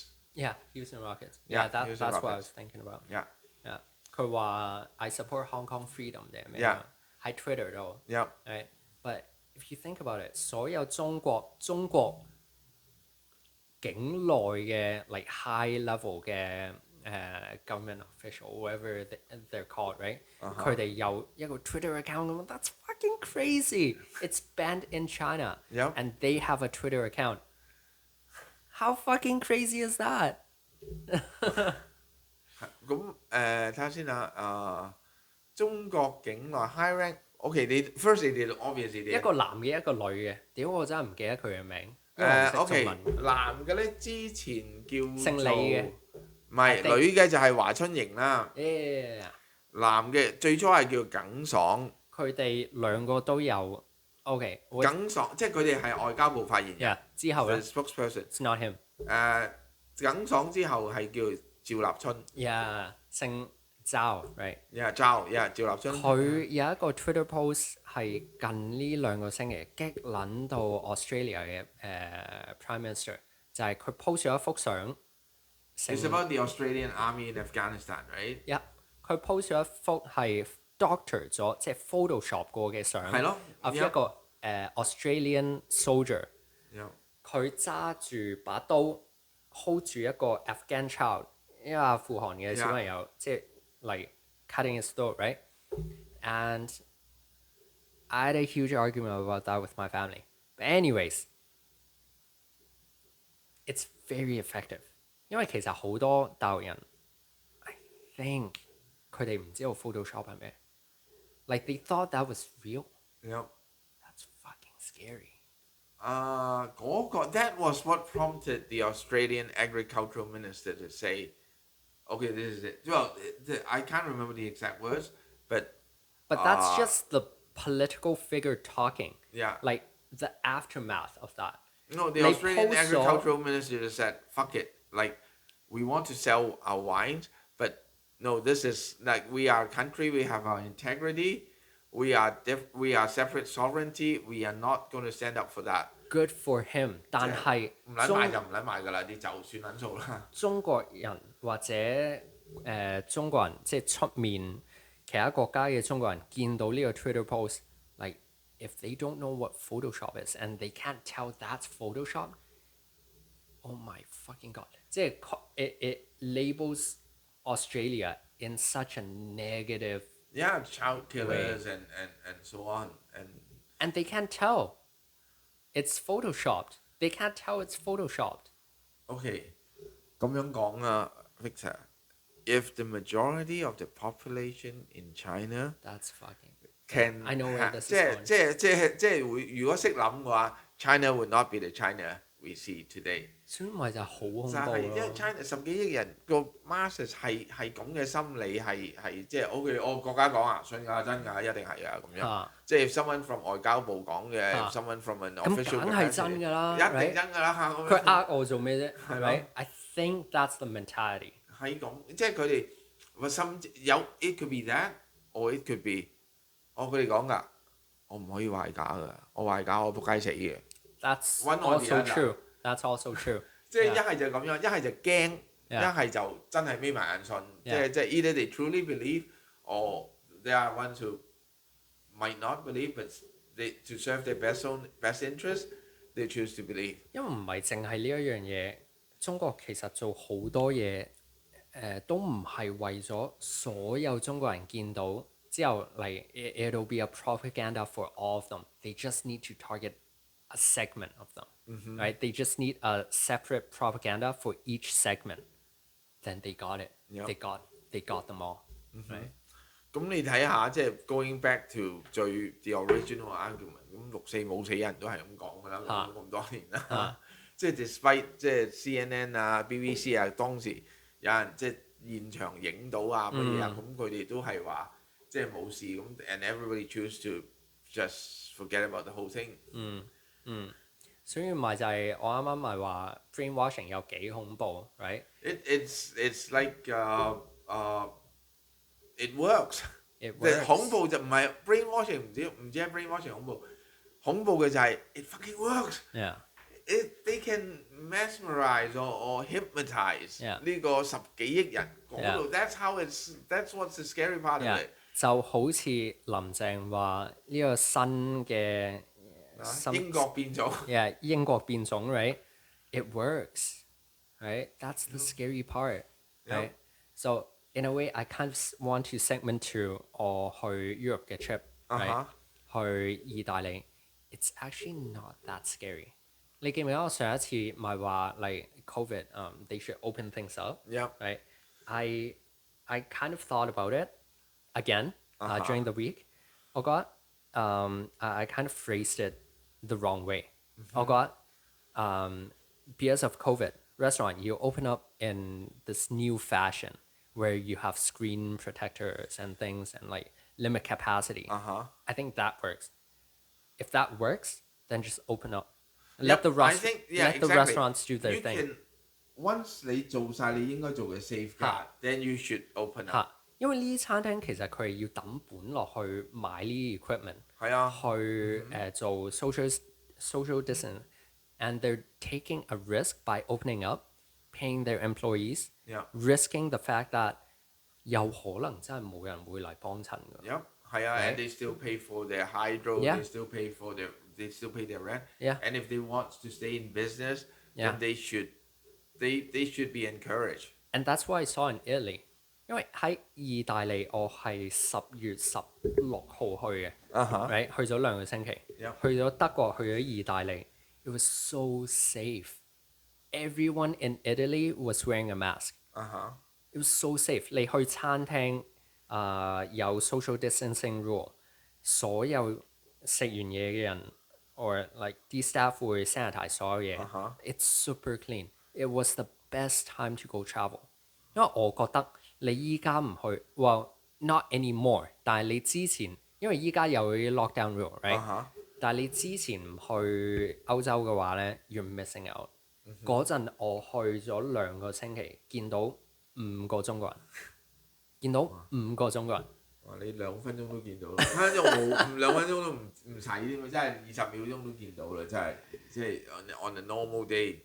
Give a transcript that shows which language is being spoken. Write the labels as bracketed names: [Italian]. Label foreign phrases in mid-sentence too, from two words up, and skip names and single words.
[English] Yeah, Houston Rockets. Yeah, that's what I was thinking about. Yeah. Yeah. [Cantonese] 佢話 [English] I support Hong Kong freedom [Cantonese] 定係咩？喺 Twitter 度。 [English] Yeah. Right, but if you think about it， [Cantonese] 所有中國境內嘅 [English] like high level 嘅government official whatever they're called, right？ [Cantonese] 佢哋有一個 [English] Twitter account 咁 ，that's fucking crazy. It's banned in China, and they have a Twitter account. How fucking crazy is that？ [Cantonese] 咁睇下先啊，中國境內 [English] high rank。 Okay, first they obviously [Cantonese] 一個男嘅一個女嘅，屌我真係唔記得佢嘅名。 OK， 男嘅咧之前叫姓李嘅，唔係女嘅就係華春瑩啦。男嘅最初係叫耿爽。佢哋兩個都有 OK。耿爽即係佢哋係外交部發言人。之後咧 [English] ，spokesperson。It's not him。 [Cantonese] 耿爽之後係叫趙立春。姓趙 right？趙立春。佢有一個 [English] Twitter post [Cantonese] 係近呢2個星期激撚到 Australia 嘅 [English] Prime Minister， [Cantonese] 就係佢 post 咗一幅相， [English] It's about the Australian army in Afghanistan, right? Yeah， [Cantonese] 佢 post 咗一幅係 doctor 咗，即係 Photoshop 過嘅相，係咯 [English] ，of 一個Australian soldier，佢 Yeah. [Cantonese] 揸住把刀 hold 住一個 Afghan child，一個阿富汗嘅小朋友，即係 [English] like cutting his throat, right? And I had a huge argument about that with my family. But anyways, it's very effective. 因為其實好多大陸人 I think 佢哋唔知道 Photoshop 係咩 ， like they thought that was real. Yep. That's fucking scary. That was what prompted the Australian agricultural minister to say, okay, this is it. Well, I can't remember the exact words, but that's just the political figure talking. Yeah. Like the aftermath of that. No, the Australian agricultural minister just said, fuck it. Like, we want to sell our wines, but no, this is like we are a country, we have our integrity, we are separate sovereignty, we are not going to stand up for that. Good for him. [Cantonese] 但係唔撚買就唔撚買㗎啦，你就算撚數啦。中國人或者中國人即係出面其他國家嘅中國人見到呢個 [English] Twitter post, like if they don't know what Photoshop is and they can't tell that's Photoshop, oh my fucking god! 即係 it labels Australia in such a negative child killers and so on and they can't tell it's photoshopped. They can't tell it's photoshopped. Okay, [Cantonese] 咁樣講啊 [English] Victor, if the majority of the population in China that's fucking can I know where this is going. [Cantonese] 即係會如果識諗嘅話 [English] China would not be the China we see today. [Cantonese] 所以咪就係好恐怖就係因為 China 10幾億人個 masses 係咁嘅心理係即係 OK， 我國家講啊，信㗎真㗎，一定係啊咁樣。 [English] 即係 someone from [Cantonese] 外交部講嘅 [English] ，someone from an official [Cantonese] 咁梗係真㗎啦，一定真㗎啦。佢呃我做咩啫？係咪 ？ [English] I think that's the mentality. [Cantonese] 係咁，即係佢哋甚至有 [English] it could be that or it could be， [Cantonese] 佢哋講㗎，我唔可以壞假㗎，我壞假我仆街死嘅。 [English] That's also true. That's also true. [Cantonese] 即係一係就咁樣，一係就驚，一係就真係眯埋眼信。 [English] 即係 either they truly believe or there are ones who might not believe, but they to serve their best interest, they choose to believe. [Cantonese] 因為唔係淨係呢一樣嘢，中國其實做好多嘢，都唔係為咗所有中國人見到之後嚟 [English] it'll be a propaganda for all of them. They just need to target a segment of them, right? They just need a separate propaganda for each segment. Then they got it. They got them all, right? [Cantonese] 咁你睇下，即係 [English] going back to the original argument， [Cantonese] 咁六四冇死人都係咁講㗎啦，咁多年啦。即係 despite 即係 CNN 啊、BBC 啊，當時有人即係現場影到啊乜嘢啊，咁佢哋都係話即係冇事咁 ， [English] and everybody choose to just forget about the whole thing。 [Cantonese] 所以咪就係我啱啱咪話 brainwashing 有幾恐怖 ，right？ [English] It's like it works。 [Cantonese] 恐怖就唔係 [English] brainwashing， [Cantonese] 唔知係 [English] brainwashing [Cantonese] 恐怖嘅就係 [English] it fucking works。They can mesmerize or hypnotize [Cantonese] 呢個10幾億人嗰度。 [English] That's what's the scary part of it。 [Cantonese] 就好似林鄭話呢個新嘅。英國變種英國變種 [English] right? It works, right? That's the scary part, right? So in a way, I kind of want to segment to [Cantonese] 我去 [English] Europe 嘅 trip, right? [Cantonese] 去意大利 [English] It's actually not that scary. [Cantonese] 你記唔記得我上一次咪話 [English] like COVID, they should open things up, right? I kind of thought about it again during the week. [Cantonese] 我覺得 [English] I kind of phrased it the wrong way. [Cantonese] 我覺得 [English] because of COVID, restaurant you open up in this new fashion where you have screen protectors and things and like limit capacity. I think that works. If that works, then just open up. Let the restaurants do their thing. Once [Cantonese] 你做晒你應該做嘅 [English] safeguard, then you should open up. [Cantonese] 因為呢啲餐廳其實佢係要抌本落去買呢啲 [English] equipment， [Cantonese] 去做 [English] social distance，and they're taking a risk by opening up, paying their employees, Yeah. risking the fact that [Cantonese] 有可能真係冇人會嚟幫襯㗎。 [English] Yep. 係啊 Right? and they still pay for their hydro, Yeah. they still pay their rent. Yeah. And if they want to stay in business, Yeah. then they should be encouraged. And that's what I saw in Italy. [Cantonese] 因為喺意大利，我係10月16號去嘅，right? 去咗2個星期， [English] Yep. [Cantonese] 去咗德國，去咗意大利。 [English] It was so safe. Everyone in Italy was wearing a mask. It was so safe. [Cantonese] 你去餐廳有 [English] social distancing rule， [Cantonese] 所有食完嘢嘅人 [English] or like [Cantonese] 啲 staff 會 sanitize 所有嘢。 [English] It's super clean. It was the best time to go travel. [Cantonese] 因為我覺得你依家唔去 ， [English] well not anymore。 [Cantonese] 但係你之前，因為依家有 [English] lockdown rule， [Cantonese] right？但係你之前唔去歐洲嘅話咧 ， [English] you're missing out。 [Cantonese] 嗰陣我去咗2個星期，見到5個中國人，見到5個中國人。哇！你2分鐘都見到啦，2分鐘都唔使添，真係20秒鐘都見到啦，真係即係 [English] on a normal day。